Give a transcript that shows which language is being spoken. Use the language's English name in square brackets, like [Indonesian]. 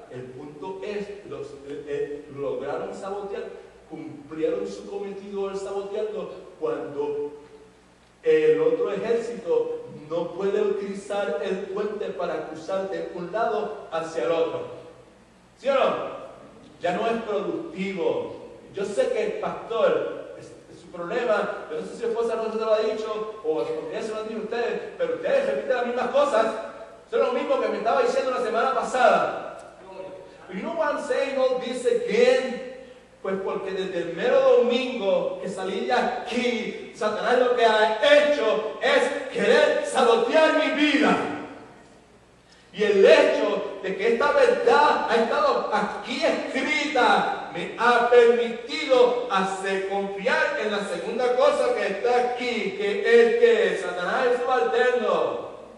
[Spanish] El punto es, lograron sabotear, cumplieron su cometido al sabotearlo cuando el otro ejército no puede utilizar el puente para cruzar de un lado hacia el otro. ¿Sí o no? Ya no es productivo. Yo sé que el pastor, su problema, yo no sé si su esposa no se lo ha dicho o su familia se lo han dicho a ustedes, pero ustedes repiten las mismas cosas. Eso es lo mismo que me estaba diciendo la semana pasada. [English] You know why I'm saying all this again? [Spanish] Pues porque desde el mero domingo que salí de aquí, Satanás lo que ha hecho es querer sabotear mi vida. Y el hecho de que esta verdad ha estado aquí escrita me ha permitido hacer confiar en la segunda cosa que está aquí, que es que Satanás es subalterno.